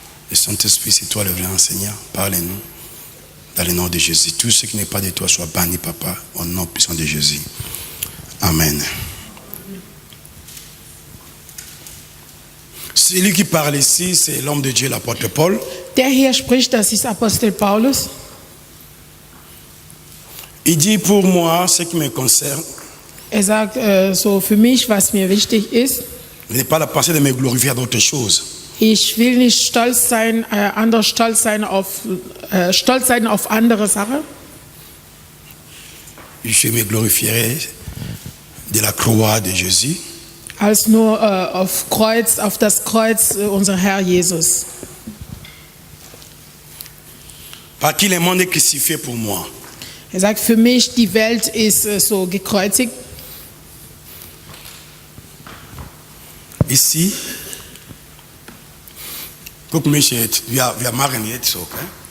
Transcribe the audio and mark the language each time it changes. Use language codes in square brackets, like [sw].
[fr] Le Saint-Esprit, c'est toi le vrai Seigneur. Parlez-nous dans le nom de Jésus. Tout ce qui n'est pas de toi soit banni, Papa, au nom puissant de Jésus. Amen. Celui qui parle ici, c'est l'homme de Dieu, l'apôtre Paul. [de] Der hier spricht, das ist Apostel Paulus. [fr] Il dit pour moi, ce qui me concerne, [de] sagt, so für mich, was mir wichtig ist, [fr] je n'ai pas la pensée de me glorifier d'autre chose. [de] Ich will nicht stolz sein auf andere Sachen. [fr] Je me glorifierai de la croix de Jésus. [de] Als nur auf das Kreuz unser Herr Jesus. [fr] Par qui le monde est crucifié pour moi. [de] Er sagt, für mich, die Welt ist so gekreuzigt. [fr] Ici, [de] guck mich jetzt, wir machen jetzt so, okay?